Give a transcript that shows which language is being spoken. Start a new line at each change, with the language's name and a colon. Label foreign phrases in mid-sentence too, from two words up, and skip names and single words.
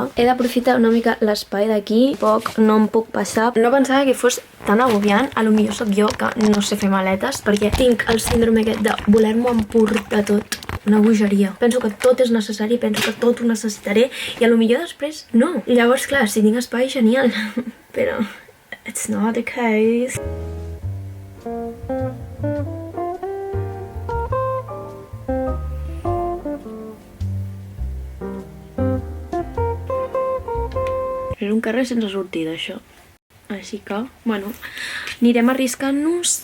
Catalan: He d'aprofitar una mica l'espai d'aquí, poc no em puc passar. No pensava que fos tan agobiant, a lo millor soc jo que no sé fer maletes, perquè tinc el síndrome aquest de voler-m'ho emportar tot. Una bogeria. Penso que tot és necessari, penso que tot ho necessitaré i a lo millor després no. Llavors, clar, si tinc espai, genial.
English: Però it's not the case.
Catalan: És un carrer sense sortida, això. Així que, bueno, anirem arriscant-nos.